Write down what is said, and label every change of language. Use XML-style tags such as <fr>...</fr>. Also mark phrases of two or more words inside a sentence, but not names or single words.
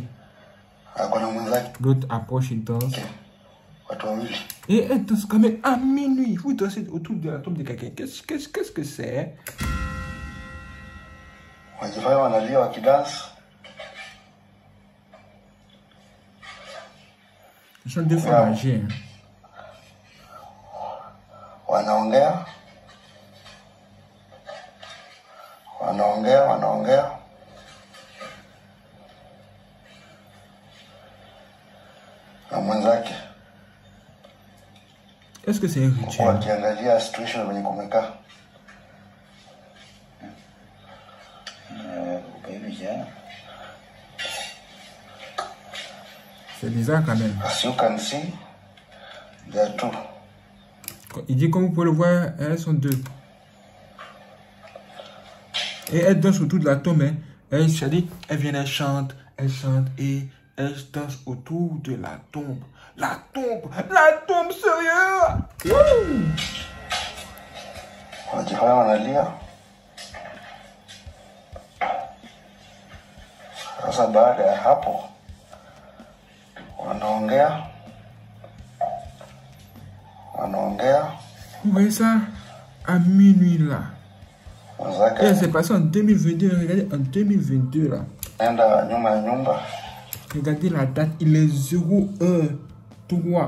<fr>L'autre approche et danse. Et elle danse quand même à minuit. Vous dansez autour de la tombe de quelqu'un. Qu'est-ce que c'est? Ce sont deux femmes âgées.</fr> <sw>Wanaongea. Na mwenzake.</sw> <fr>Est-ce que c'est un rituel?</fr> <sw>Wakiangalia situation kwenye kumekaa.</sw> <fr>C'est bizarre quand même.</fr> <en>As you can see, there are two.</en> <fr>Il dit comme vous pouvez le voir, elles sont deux. Et elles dansent autour de la tombe. Hein. Elles viennent, elles chantent et elles dansent autour de la tombe. La tombe sérieux.</fr> <sw>Wanajifanya wanalia. Sasa baada ya hapo wanaongea.</sw> <fr>Vous voyez ça? À minuit là. Et c'est passé en 2022. Regardez, en 2022 là. Regardez la date, il est 0h03.</fr>